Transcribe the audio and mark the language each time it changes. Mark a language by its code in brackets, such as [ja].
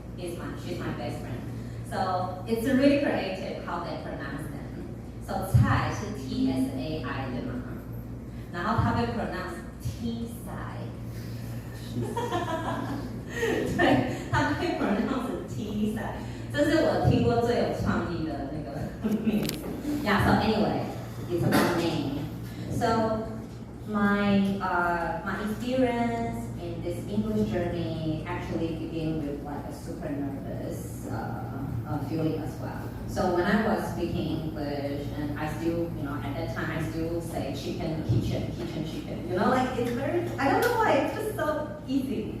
[en] She's my best friend. So it's really creative how they pronounce them. [zh] So Tsai 是 T-S-A-I 对吗？ 然后他会 pronounce T-Sai。对，他会 pronounce T-Sai。这是我听过最有创意的那个名字。 [en] Yeah. So anyway, it's about name. So my experience in this English journey actually began with like a super nervous feeling as well. So when I was speaking English, and I still, you know, at that time I still say chicken, kitchen, chicken. You know, like it's very, I don't know why, it's just so easy.